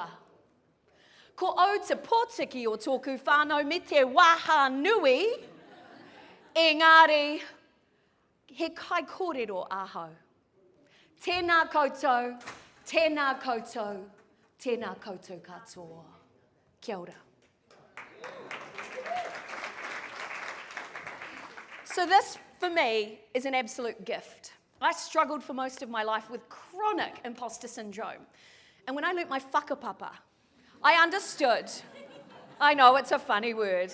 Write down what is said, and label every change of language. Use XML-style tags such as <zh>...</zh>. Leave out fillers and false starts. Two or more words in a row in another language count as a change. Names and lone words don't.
<mi>Ko au te pōtiki o tōku whānau me te waha nui, engari, he kai kōrero ahau. Tēnā koutou, tēnā koutou, tēnā koutou katoa. Kia ora.</mi> <en>So this, for me, is an absolute gift. I struggled for most of my life with chronic imposter syndrome. And when I learnt my whakapapa, I understood. I know it's a funny word.</en>